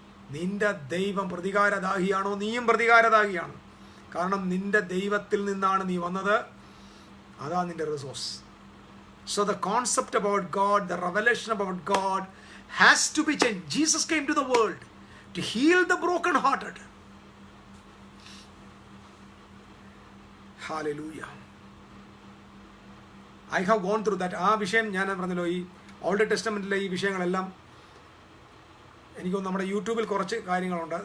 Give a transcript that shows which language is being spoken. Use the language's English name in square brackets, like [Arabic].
[Malayalam] നിന്റെ ദൈവം പ്രതികാരദാഹിയാണോ നീയും പ്രതികാരദാഹിയാണ്. കാരണം നിന്റെ ദൈവത്തിൽ നിന്നാണ് നീ വന്നത്. അതാ നിന്റെ resource. [English] So the concept about God, the revelation about God has to be changed. Jesus came to the world to heal the broken-hearted. Hallelujah. I have gone through that. [Malayalam] ആ വിഷയം ഞാൻ പറഞ്ഞല്ലോ, ഈ ഓൾഡ് ടെസ്റ്റമെന്റിലെ ഈ വിഷയങ്ങളെല്ലാം എനിക്കൊന്ന് നമ്മുടെ യൂട്യൂബിൽ കുറച്ച് കാര്യങ്ങളുണ്ട്.